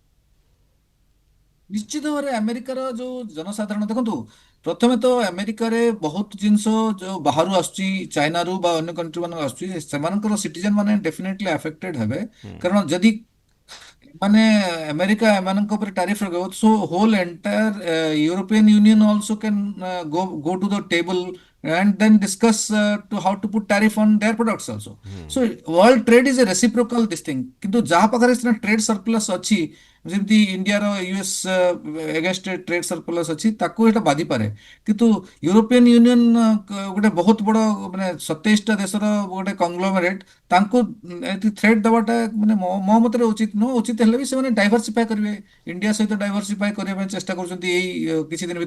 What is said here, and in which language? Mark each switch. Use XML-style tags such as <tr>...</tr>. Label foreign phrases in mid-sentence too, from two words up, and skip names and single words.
<or>ନିଶ୍ଚିତ ଭାବରେ ଆମେରିକାର ଯୋଉ ଜନସାଧାରଣ ଦେଖନ୍ତୁ ପ୍ରଥମେ ତ ଆମେରିକାରେ ବହୁତ ଜିନିଷ ଯୋଉ ବାହାରୁ ଆସୁଛି ଚାଇନାରୁ ବା ଅନ୍ୟ କଣ୍ଟ୍ରି ମାନଙ୍କୁ ଆସୁଛି ସେମାନଙ୍କର ସିଟିଜେନ ମାନେ</or> <en>definitely affected</en> <or>ହେବେ କାରଣ ଯଦି ମାନେ ଆମେରିକା ଏମାନଙ୍କ ଉପରେ ଟାରିଫ ଲଗାଇବ</or> <en>so whole entire European Union also can go to the table and then discuss to how to put tariff on their products also. So world trade is a reciprocal this thing.</en> <or>କିନ୍ତୁ ଯାହା ପାଖରେ ସିନା</or> <en>trade surplus</en> <or>ଅଛି ଯେମିତି ଇଣ୍ଡିଆର</or> <en>US against trade surplus</en> <or>ଅଛି ତାକୁ ଏଇଟା ବାଧିପାରେ କିନ୍ତୁ ୟୁରୋପିଆନ ୟୁନିୟନ ଗୋଟେ ବହୁତ ବଡ ମାନେ 27ଟା ଦେଶର ଗୋଟେ କଂଗ୍ଲୋମେରେଟ ତାଙ୍କୁ ଏଠି ଥ୍ରେଟ୍ ଦେବାଟା ମାନେ ମୋ ମତରେ ଉଚିତ ନୁହଁ ଉଚିତ ହେଲେ ବି ସେମାନେ ଡାଇଭର୍ସିଫାଏ କରିବେ ଇଣ୍ଡିଆ ସହିତ ଡାଇଭର୍ସିଫାଏ କରିବା ପାଇଁ ଚେଷ୍ଟା କରୁଛନ୍ତି ଏଇ କିଛି ଦିନ</or>